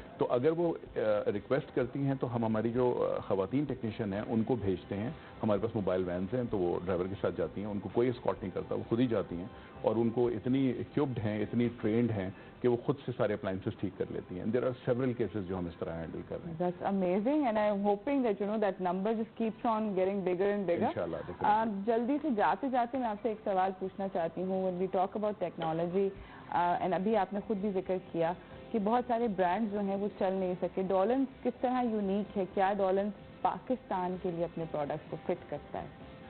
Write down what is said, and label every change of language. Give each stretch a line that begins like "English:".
Urdu: تو اگر وہ ریکویسٹ کرتی ہیں تو ہم ہماری جو خواتین ٹیکنیشین ہیں ان کو بھیجتے ہیں, ہمارے پاس موبائل وینز ہیں, تو وہ ڈرائیور کے ساتھ جاتی ہیں, ان کو کوئی اسکارٹ نہیں کرتا, وہ خود ہی جاتی ہیں, اور ان کو اتنی ایکوپڈ ہیں, اتنی ٹرینڈ ہیں کہ وہ خود سے سارے اپلائنسز ٹھیک کر لیتی ہیں.
English: there are several cases
Urdu: جو ہم اس طرح ہینڈل کر رہے ہیں.
English: That's amazing, and I'm hoping that that number just keeps on getting bigger and bigger.
Arabic: Inshallah.
Urdu: جلدی سے جاتے میں آپ سے ایک سوال پوچھنا چاہتی ہوں.
English: When we talk about technology, and
Urdu: ابھی آپ نے خود بھی ذکر کیا کہ بہت سارے برانڈز جو ہیں وہ چل نہیں سکے. ڈولنس کس طرح یونیک ہے, کیا ڈولنس پاکستان کے لیے اپنے پروڈکٹس کو فٹ کرتا ہے؟